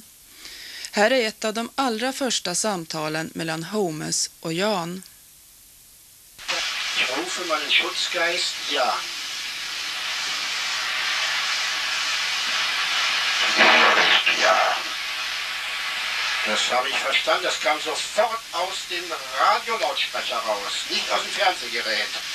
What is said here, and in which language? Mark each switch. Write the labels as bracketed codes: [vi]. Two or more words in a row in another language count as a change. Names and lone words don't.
[sv] Här är ett av de allra första samtalen mellan Holmes och Jan. [de] Ich rufe meinen Schutzgeist Jan. Ja. Das habe ich verstanden. Das kam sofort aus dem Radiolautsprecher raus, nicht aus dem Fernsehgerät.